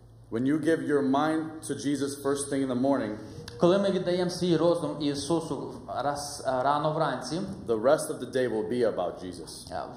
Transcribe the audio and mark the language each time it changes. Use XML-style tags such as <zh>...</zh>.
<en>When you give your mind to Jesus first thing in the morning,</en> <uk>Коли ми віддаємо свій розум Ісусу рано вранці,</uk> <en>the rest of the day will be about Jesus.</en>